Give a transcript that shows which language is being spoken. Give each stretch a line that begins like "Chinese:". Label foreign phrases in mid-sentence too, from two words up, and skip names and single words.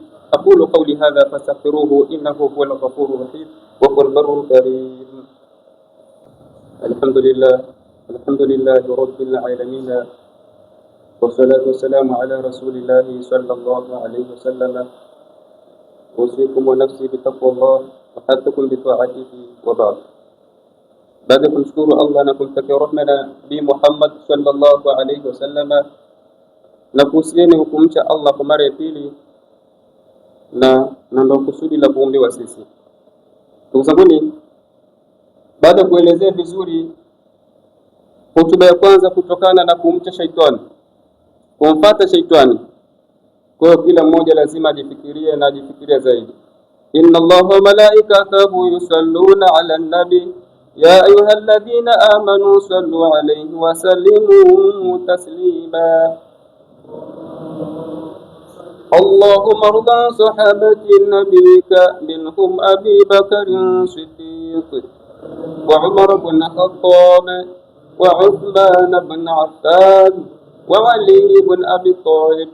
Arabic: أقول قولي هذا فاستغفروه إنه هو الغفور الرحيم وهو البر الكريم. الحمد لله رب العالمين، والصلاة والسلام على رسول الله صلى الله عليه وسلم. أوصيكم ونفسي بتقوى الله وحثكم بطاعته وبعد.
Swahili: Baada ya kumshukuru Allah na kumtakia rehema Nabii Muhammad
Arabic: صلى الله عليه وسلم,
Swahili: na kuhusieni kumcha Allah kwa mara ya pili, na ndio kusudi la kuombewa sisi. Ndugu zangu, baada ya kuelezea vizuri hotuba ya kwanza kutokana na kumcha shaitani, kumfuata shaitani, kwa hiyo kila mmoja lazima ajifikirie na ajifikiria zaidi.
Arabic: إن الله وملائكته يصلون على النبي يا أيها الذين آمنوا صلوا عليه وسلموا تسليما. اللهم ارض عن صحابة نبيك منهم أبي بكر الصديق وعمر بن الخطاب وعثمان بن عفان وعلي بن أبي طالب.